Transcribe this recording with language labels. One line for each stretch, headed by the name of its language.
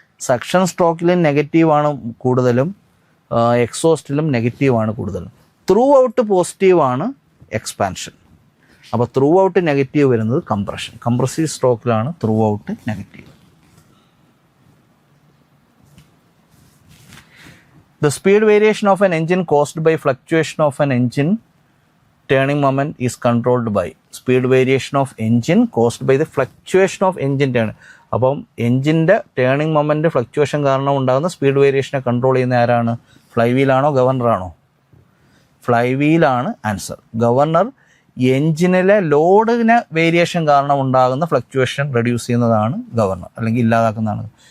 Malayalam: Suction സ്ട്രോക്കിലും നെഗറ്റീവാണ് കൂടുതലും, എക്സോസ്റ്റിലും നെഗറ്റീവാണ് കൂടുതലും. ത്രൂ ഔട്ട് പോസിറ്റീവാണ് എക്സ്പാൻഷൻ. അപ്പോൾ ത്രൂ ഔട്ട് നെഗറ്റീവ് വരുന്നത് compression. Compressive സ്ട്രോക്കിലാണ് through out negative.
English: The speed variation of an engine caused by fluctuation of an engine turning moment is controlled by. Speed variation of engine caused by the fluctuation of engine turning.
Malayalam: അപ്പം എൻജിൻ്റെ turning moment fluctuation കാരണം ഉണ്ടാകുന്ന speed വേരിയേഷനെ control ചെയ്യുന്ന ആരാണ്? Fly വീലാണോ ഗവർണറാണോ? Fly വീലാണ് answer. Governor എൻജിനിലെ ലോഡിന് variation കാരണം ഉണ്ടാകുന്ന fluctuation reduce ചെയ്യുന്നതാണ് governor, അല്ലെങ്കിൽ ഇല്ലാതാക്കുന്നതാണ്.